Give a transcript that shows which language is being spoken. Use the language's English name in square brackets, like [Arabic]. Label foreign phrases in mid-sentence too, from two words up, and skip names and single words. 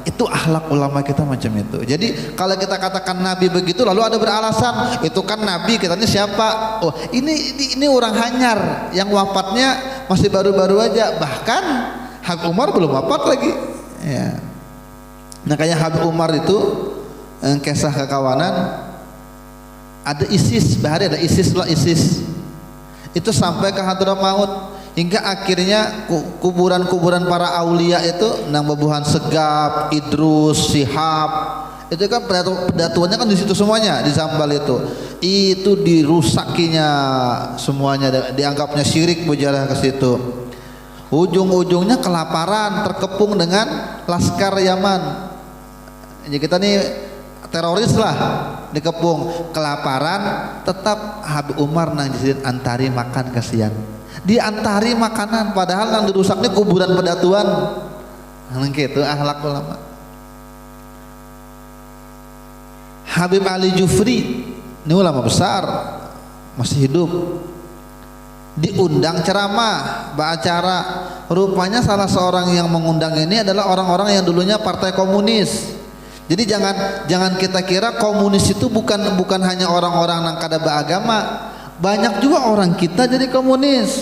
[Indonesian] Itu akhlak ulama kita macam itu. Jadi kalau kita katakan Nabi begitu lalu ada beralasan, itu kan Nabi, kita ini siapa? [Banjar] Oh, ini orang hanyar yang wafatnya masih baru-baru aja. [Indonesian] Bahkan Habib Umar belum wafat lagi. Ya. [Banjar] Nah kayak Habib Umar itu kisah kekawanan, ada ISIS, bahari ada ISIS lah, ISIS itu sampai ke Hadramaut, hingga akhirnya kuburan-kuburan para aulia itu nang Babuhan Segap, Idrus, Syihab, itu kan pedatuannya kan di situ semuanya, di Zambal itu dirusakinya semuanya, dianggapnya syirik mujarah ke situ. [Indonesian] Ujung-ujungnya kelaparan, terkepung dengan laskar Yaman. [Banjar] Jadi kita nih teroris lah, dikepung kelaparan, tetap Habib Umar nang jadi antari makan, kasihan diantari makanan, padahal yang dirusaknya kuburan pedatuan. Nang gitu akhlak ulama. [Indonesian] Habib Ali Jufri ini ulama besar, masih hidup, diundang ceramah, beracara. Rupanya salah seorang yang mengundang ini adalah orang-orang yang dulunya partai komunis. [Banjar] Jadi jangan kita kira komunis itu bukan hanya orang-orang yang kada beragama, banyak juga orang kita jadi komunis.